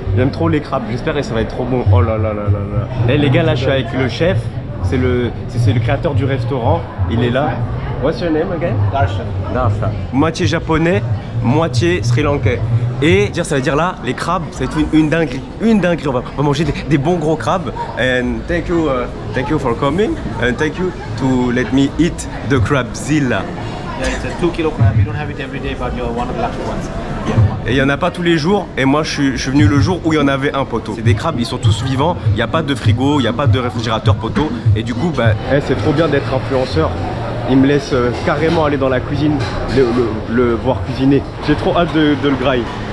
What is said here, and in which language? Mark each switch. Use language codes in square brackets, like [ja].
[fr] J'aime trop les crabes, j'espère que ça va être trop bon. Oh là là là là là. Eh les gars là je suis avec le chef. C'est le créateur du restaurant. Il est là. [en] What's your name again? Darshan. Darshan. [fr] Moitié japonais, moitié sri-lankais. Et ça veut dire là, les crabes, ça va être une dinguerie. Une dinguerie. On va manger des bons gros crabes. [en] And thank you for coming. And thank you to let me eat the crabzilla. Yeah, it's a 2 kilo crab. You don't have it every day, but you're one of the lucky ones. [fr] Et il n'y en a pas tous les jours. Et moi, je suis venu le jour où il y en avait un poteau. C'est des crabes, ils sont tous vivants. Il n'y a pas de frigo, il n'y a pas de réfrigérateur poteau. Et du coup, bah, c'est trop bien d'être influenceur. Il me laisse carrément aller dans la cuisine, le voir cuisiner. J'ai trop hâte de le grailler.